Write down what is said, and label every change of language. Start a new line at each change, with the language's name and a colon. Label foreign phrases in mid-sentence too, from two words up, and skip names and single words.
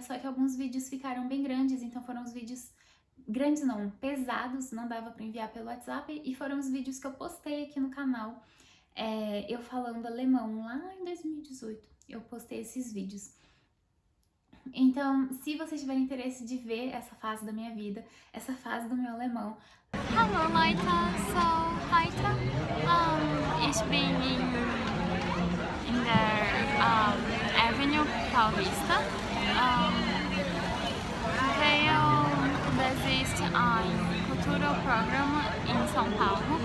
Portuguese: Só que alguns vídeos ficaram bem grandes, então foram os vídeos grandes não, pesados, não dava para enviar pelo WhatsApp, e foram os vídeos que eu postei aqui no canal, eu falando alemão lá em 2018, eu postei esses vídeos. Então, se vocês tiverem interesse de ver essa fase da minha vida, essa fase do meu alemão.
German: Hallo Leute, so heute ich bin in der Avenue Paulista. Das ist ein Kulturprogramm in São Paulo.